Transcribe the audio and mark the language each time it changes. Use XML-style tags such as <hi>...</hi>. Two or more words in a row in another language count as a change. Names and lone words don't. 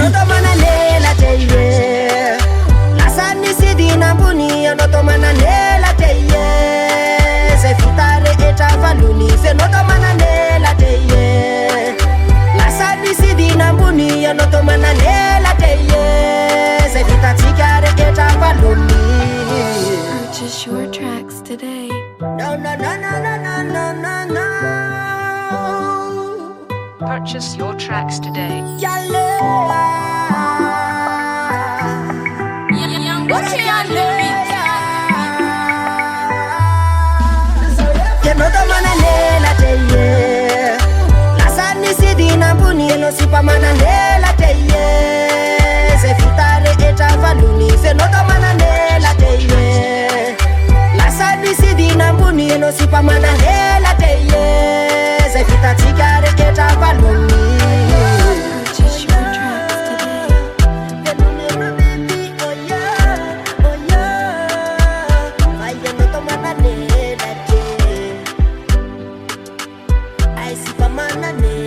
<mg>anao to manalela teye lasa nisidina ambony anao to manalela teye zay vita rehetra valony fianao to manalela teye lasa nisidina ambony anao to manalela teye zay vitatsika rehetra valony.</mg> <en>Purchase your tracks today. No, no, no, no, no, no, no, no. Purchase your tracks today.</en> <mg>Tianao to manalela teye lasa nisidina ambony anao sipa manalela teye zay vita rehetra valony fianao to manalela teye lasa nisidina ambony anao sipa manalela teye zay vitatsika rehetra valony.</mg> <en>Purchase your tracks today. I see for man</en>